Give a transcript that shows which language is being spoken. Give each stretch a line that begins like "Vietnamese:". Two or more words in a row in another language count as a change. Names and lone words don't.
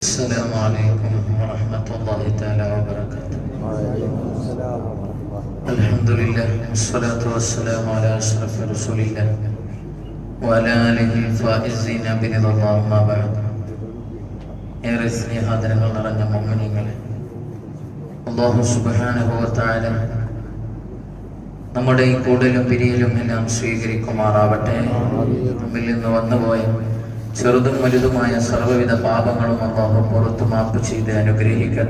Arabic: السلام عليكم ورحمة الله تعالى وبركاته. الحمد لله والصلاة والسلام على أشرف رسول الله وعلى آله الفائزين برضا الله ما بعد.
Malayalam: ഏറെ സ്നേഹാദരങ്ങൾ നിറഞ്ഞ മുഅ്മിനീങ്ങളെ,
Arabic: الله سبحانه وتعالى
Malayalam: നമ്മുടെ ഈ കൂടലും പിരിയലും എല്ലാം സ്വീകരിക്കുമാറാവട്ടെ. നമ്മിൽ നിന്ന് വന്നുപോയ ചെറുതും വലുതുമായ സർവ്വവിധ പാപങ്ങളും അല്ലാഹു പുറത്തു മാപ്പ് ചെയ്ത് അനുഗ്രഹിക്കട്ടെ.